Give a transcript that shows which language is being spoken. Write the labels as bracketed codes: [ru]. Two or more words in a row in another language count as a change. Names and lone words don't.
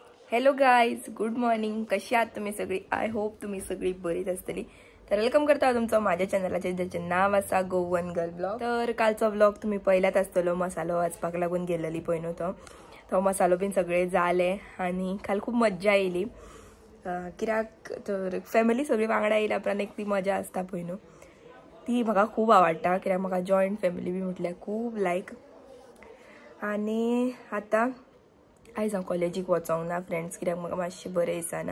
[en] Hello guys, good morning. [kok] कशी आहात तुम्ही सगळी? [en] I hope [kok] तुम्ही सगळी बरीच असतली. तर वेलकम करता तुमचं माझ्या चॅनलाचे, ज्याचे नाव असा गोवन गर्ल ब्लॉग. तर कालचा ब्लॉग तुम्ही पहिल्यात असतलो. मसालो वाचपाक लागून गेलेली पयनो तो मसालो बीन सगळे जाले आणि काल खूप मज्जा येयली. कित्याक तर फॅमिली सगळी वांगडा येयला उपरांत एक ती मजा असता पयनो, ती म्हाका खूब आवडटा. कित्याक म्हाका [en] joint family [kok] बी म्हटल्यार खूब लायक. आणि आता आयज हांव कॉलेजीक वचोंक ना फ्रेंड्स, कित्याक म्हाका मातशें बरें दिसना.